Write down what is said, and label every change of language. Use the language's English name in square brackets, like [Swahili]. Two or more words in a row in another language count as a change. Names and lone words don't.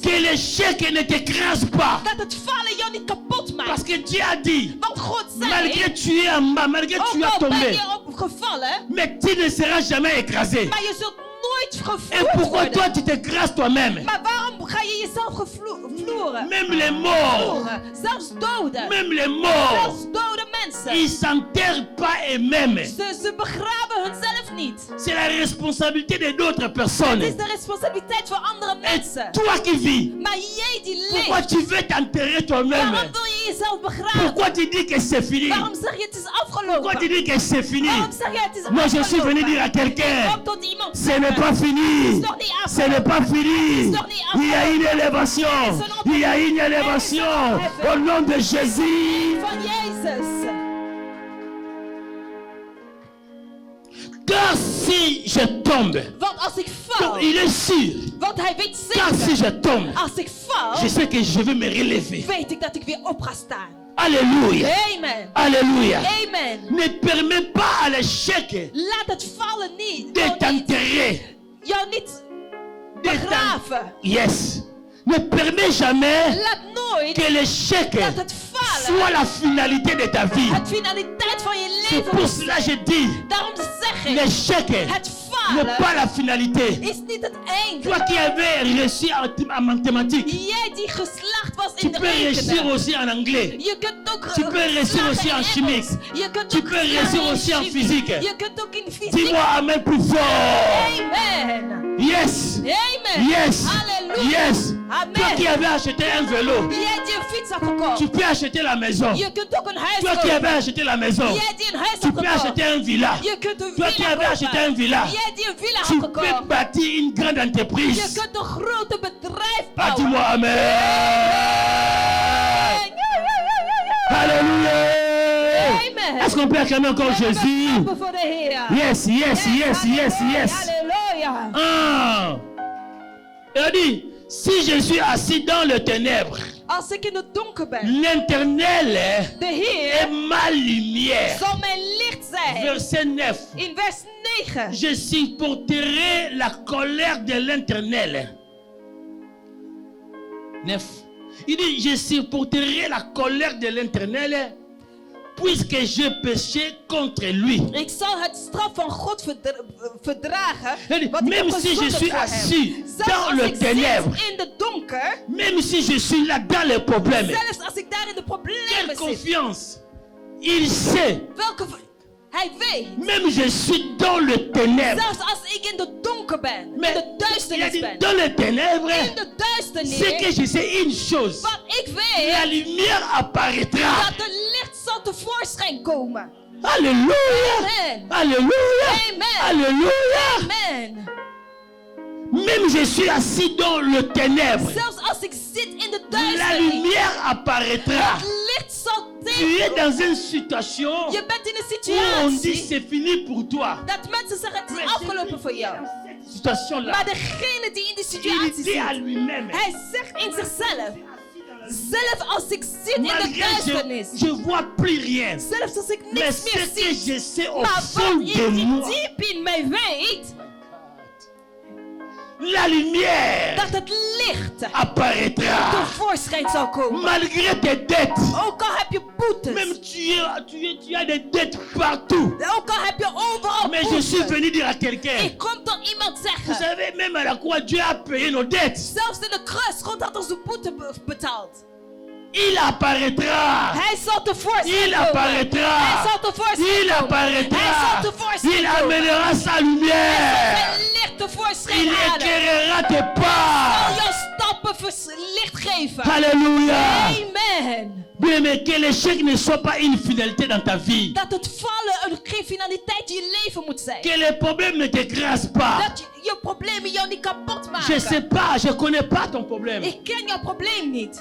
[French] Que l'échec ne t'écrase pas. [Dutch] Dat het vallen jou niet kapot [French] Parce [Dutch] maakt. [French] que Dieu a dit, [Dutch] Want God zei, [French] malgré tu es en bas, malgré tu [Dutch] ook as al ben [French] tombé, [Dutch] je opgevallen, [French] mais tu ne seras jamais écrasé. [Dutch] maar je zult nooit [French] Et [Dutch] gevoerd [French] pourquoi toi [Dutch] worden. [French] tu t'écrases toi-même? [Dutch] Maar waarom ga je jezelf gevloeren. [French] Même les morts, [Dutch] Zelfs doden. [French] même les morts, [Dutch] Zelfs dode mensen. [French] ils s'enterrent pas eux-mêmes. [Dutch] Ze begraven hunzelf niet. [French] C'est la responsabilité de d'autres personnes. [Dutch] Het is de responsabiliteit van andere [French] Et [Dutch] mensen. [French] toi qui vis, [Dutch] Maar jij die [French] pourquoi [Dutch] leeft, [French] tu veux t'enterrer toi-même? [Dutch] waarom wil je jezelf begraven? [French] Pourquoi tu dis que c'est fini? [Dutch] Waarom zeg je het is [French] Pourquoi tu [Dutch] afgelopen? [French] dis que c'est fini? [Dutch] Waarom zeg je het is [French] Moi, je suis venu dire à [Dutch] afgelopen? [French] quelqu'un, [Dutch] Kom tot iemand [French] ce n'est pas fini. [Dutch] nog niet [French] Ce n'est pas fini. [Dutch] nog niet [French] Il y a une élévation. [Dutch] afgelopen. [French] Il y a une élévation. Au nom de Jésus. [Dutch] van Jezus. [French] Car si je tombe, [Dutch] Want als ik val, [French] il est sûr. [Dutch] want hij weet [French] Car si [Dutch] zeker, [French] je tombe, [Dutch] als ik val, [French] je sais que je vais me relever. [Dutch] weet ik dat ik weer op ga staan. [French] Alléluia. [Dutch] Amen. [French] Alléluia. [Dutch] Amen. [French] Ne permets pas à l'échec [Dutch] Laat het vallen niet. [French] de t'enterrer. [Dutch] Jou niet [French] De [Dutch] begraven. Yes. [French] Ne permets jamais [Dutch] Laat nooit [French] que l'échec [Dutch] dat het vallen [French] soit la finalité de ta vie. [Dutch] het finaliteit van je [French] C'est [Dutch] leven [French] pour [Dutch] moet [French] cela que [Dutch] zijn. [French] je dis, [Dutch] Daarom zeg ik, [French] l'échec [Dutch] het [French] n'est pas [Dutch] falen [French] la finalité. [Dutch] is niet het einde. [French] Toi qui avais réussi en mathématiques, [Dutch] Jij die geslaagd was [French] tu [Dutch] in de [French] peux réussir [Dutch] rekenen. [French] aussi en anglais. [Dutch] Je kunt ook [French] Tu peux réussir [Dutch] slagen [French] aussi [Dutch] in [French] en [Dutch] Engels. [French] chimie. [Dutch] Je kunt [French] Tu [Dutch] ook [French] peux [Dutch] slagen [French] réussir [Dutch] in [French] aussi en [Dutch] chimie. [French] physique. [Dutch] Je kunt ook in fysiek. [French] Dis-moi amen plus fort. [Dutch] Amen. Yes. Amen. Yes. Halleluja. Yes. Amen. [French] Toi qui avais acheté un vélo, [Dutch] Jij die een fiets had gekocht. [French] tu peux acheter la maison. [Dutch] Je kunt ook een huis [French] Toi qui avais [Dutch] kopen. [French] acheté la maison, [Dutch] Jij die een huis [French] tu [Dutch] had [French] peux [Dutch] gekocht. [French] acheter un villa. [Dutch] Je kunt een [French] Toi qui [Dutch] villa [French] avais acheté un [Dutch] kopen. [French] villa, [Dutch] Jij die een villa [French] tu [Dutch] had [French] peux [Dutch] gekocht. [French] bâtir une grande [Dutch] Je [French] entreprise. [Dutch] kunt een grote bedrijf [French] Ah, [Dutch] bouwen. [French] dis-moi amen. Alléluia. [Dutch] Amen. [French] Est-ce qu'on peut acclamer encore Jésus? [Dutch] Klappen voor de Heer. [English] Yes, yes, yes, yes, yes. [Dutch] Halleluja. Ah. [French] Il dit, si je suis assis dans le ténèbre, [Dutch] Als ik in het donker ben, [French] l'Éternel [Dutch] de [French] est [Dutch] Heer [French] ma lumière. [Dutch] zal mijn licht zijn. [French] Verset 9. [Dutch] In vers 9. [French] Je supporterai la colère de l'Éternel. [Dutch] 9. [French] Il dit, je supporterai la colère de l'Éternel puisque je péché contre lui. [Dutch] Ik zal het straf van God verdragen. [French] Il dit, [Dutch] Want ik [French] même [Dutch] heb [French] si je [Dutch] gezondigd [French] suis [Dutch] voor [French] assis [Dutch] hem. [French] dans [Dutch] Zelfs als [French] le [Dutch] ik [French] ténèbre, [Dutch] zit in de donker, [French] même si je suis là dans les problèmes, [Dutch] zelfs als ik daar in de [French] quelle [Dutch] problemen zit, [French] confiance. Il sait, [Dutch] hij weet, [French] même je suis dans le ténèbre. [Dutch] zelfs als ik in de donker ben, [French] Mais [Dutch] in de [French] il a [Dutch] duisternis [French] dit, [Dutch] ben, [French] dans les ténèbres, [Dutch] in de [French] c'est que [Dutch] duisternis, [French] je sais une chose. [Dutch] wat ik [French] La [Dutch] weet, [French] lumière apparaîtra. [Dutch] dat de licht zal tevoorschijn komen. [French] Alléluia. [Dutch] Amen. [French] Alléluia. [Dutch] Amen. [French] Alléluia. [Dutch] Amen. [French] Même je suis assis dans le ténèbre. [Dutch] Zelfs als ik zit in de [French] La [Dutch] duisternis, [French] lumière apparaîtra. [Dutch] het licht zal [French] Tu es [Dutch] tegen. [French] dans une situation [Dutch] Je bent in een [French] où on dit [Dutch] situatie [French] c'est fini pour toi. [Dutch] dat mensen zeggen het is afgelopen voor jou. [French] Cette situation-là, [Dutch] Maar degene die in die [French] il [Dutch] situatie [French] dit à [Dutch] zit, [French] lui-même, [Dutch] hij zegt in zichzelf, zelf als ik zit in de [French] malgré [Dutch] duisternis, [French] je vois plus rien. [Dutch] zelfs als ik [French] Mais [Dutch] niks meer [French] ce que [Dutch] zie, [French] je sais au [Dutch] maar [French] fond [Dutch] wat [French] de [Dutch] ik [French] moi, [Dutch] diep in mij weet, [French] la lumière [Dutch] dat het licht [French] apparaîtra. [Dutch] tevoorschijn zal komen. [French] Malgré tes dettes, [Dutch] Ook al heb je boetes, [French] même tu as des dettes partout. [Dutch] ook al heb je overal [French] Mais je suis [Dutch] boetes. [French] venu dire à quelqu'un, [Dutch] Ik kom tot iemand [French] vous [Dutch] zeggen, [French] savez, même à la croix, Dieu a payé nos dettes. [Dutch] zelfs in de kruis, God had onze boete betaald. [French] Il apparaîtra. [Dutch] Hij zal tevoorschijn [French] Il [Dutch] komen. [French] apparaîtra. [Dutch] Hij zal tevoorschijn [French] Il [Dutch] komen. [French] apparaîtra. [Dutch] Hij zal tevoorschijn [French] Il [Dutch] komen. [French] amènera sa [Dutch] Hij [French] lumière. [Dutch] zal zijn licht tevoorschijn [French] Il [Dutch] halen. [French] éclairera tes [Dutch] Al [French] pas. [Dutch] jouw stappen licht geven. [French] Alléluia. [Dutch] Amen. [French] Bien, mais que l'échec ne soit pas une finalité dans ta vie. [Dutch] Dat het vallen geen finaliteit in je leven moet zijn. [French] Que les problèmes ne t'écrasent pas. [Dutch] Dat je problemen jou niet kapot maken. [French] Je sais pas, je connais pas ton problème. [Dutch] Ik ken jouw probleem niet.